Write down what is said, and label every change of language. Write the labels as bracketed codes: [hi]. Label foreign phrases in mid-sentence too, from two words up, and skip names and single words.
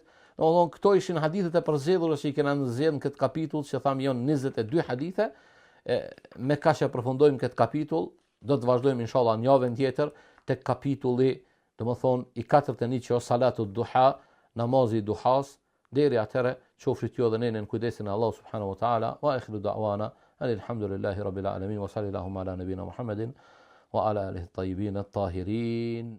[sq] Domethënë këto ishin hadithet e përzgjedhura që i kena nxjerrë në këtë kapitull, që tham janë 22 hadithe. Me kaq e përfundojmë këtë kapitull, do të vazhdojmë inshallah në javën tjetër tek kapitulli, domethënë i 41 që është [ar] صلاة الضحى, [sq] namazi i duhas. Deri atëherë qofshi ju edhe ne në kujdesin e Allahut [ar] سبحانه وتعالى. وآخر دعوانا الحمد لله رب العالمين وصلى الله على نبينا محمد وعلى آله الطيبين الطاهرين.